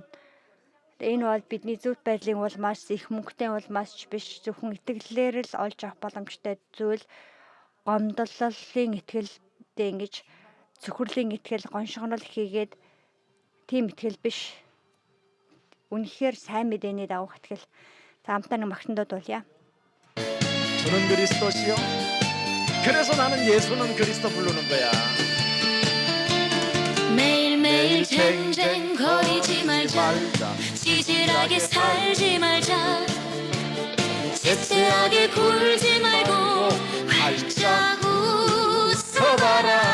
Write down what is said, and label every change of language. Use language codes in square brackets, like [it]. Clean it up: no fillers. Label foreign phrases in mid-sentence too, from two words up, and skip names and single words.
[mn] Энэ бол бидний зөв байдлын улмаас, их мөнгөтэй улмаас ч биш, зөвхөн итгэлээр л олж авах боломжтой зүйл. Гомдлолын итгэлтэй ингэж цөхрөлийн итгэл, гоншгонол хийгээд тийм итгэл биш. Үнэхээр сайн мэдээний дагуу итгэл. За хамтаа нэг магтандаа дуулъя. [ko] 주는 그리스도시요. 그래서 나는 예수는 그리스도 부르는 거야. 매일매일 쟁쟁 거리지 말자. 찌질하게 살지 말자. 째째하게 굴지 말고 활짝 웃어봐라.